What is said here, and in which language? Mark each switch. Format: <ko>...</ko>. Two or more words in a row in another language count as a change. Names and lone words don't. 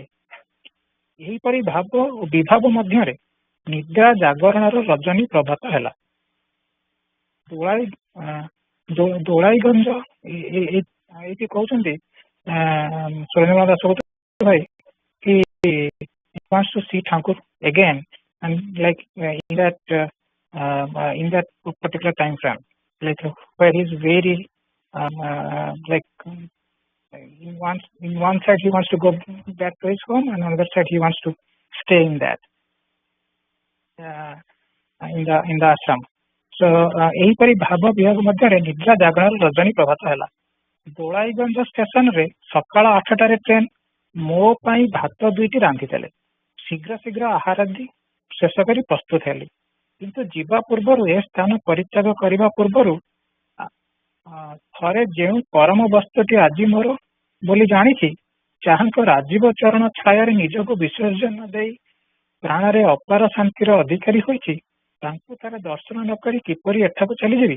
<or>ଏହିପରି ଭାବ ଓ ବିଭାବ ମଧ୍ୟରେ ନିଦ୍ରା ଜାଗରଣର ରଜନୀ ପ୍ରଭାତ ହେଲା। ଦୋଳାଇଗଞ୍ଜ ଏଇଠି କହୁଛନ୍ତି ସୁରେନ୍ଦ୍ର ଦାସ ଭାଇ କି</or> <en>wants to see Thakur again and like in that particular time frame, like where he's very like in one side he wants to go back to his home and on the other side he wants to stay in that in the ashram.</en> <or>So ଏହିପରି ଭାବ ବିଭାଗ ମଧ୍ୟରେ ନିଦ୍ରା ଜାଗରଣର ରଜନୀ ପ୍ରଭାତ ହେଲା। ଦୋଳାଇଗଞ୍ଜ ଷ୍ଟେସନରେ ସକାଳ 8ଟାରେ ଟ୍ରେନ ମୋ ପାଇଁ ଭାତ 2ଟି ରାନ୍ଧିଦେଲେ। ଶୀଘ୍ର ଶୀଘ୍ର ଆହାରାଦି ଶେଷ କରି ପ୍ରସ୍ତୁତ ହେଲି। କିନ୍ତୁ ଯିବା ପୂର୍ବରୁ ଏ ସ୍ଥାନ ପରିତ୍ୟାଗ କରିବା ପୂର୍ବରୁ ଥରେ ଯେଉଁ ପରମ ବସ୍ତୁଟି ଆଜି ମୋର ବୋଲି ଜାଣିଛି, ଯାହାଙ୍କ ରାଜୀବ ଚରଣ ଛାୟାରେ ନିଜକୁ ବିସର୍ଜନ ଦେଇ ପ୍ରାଣରେ ଅପାର ଶାନ୍ତିର ଅଧିକାରୀ ହୋଇଛି, ତାଙ୍କୁ ଥରେ ଦର୍ଶନ ନ କରି କିପରି ଏଠାକୁ ଚାଲିଯିବି?</or>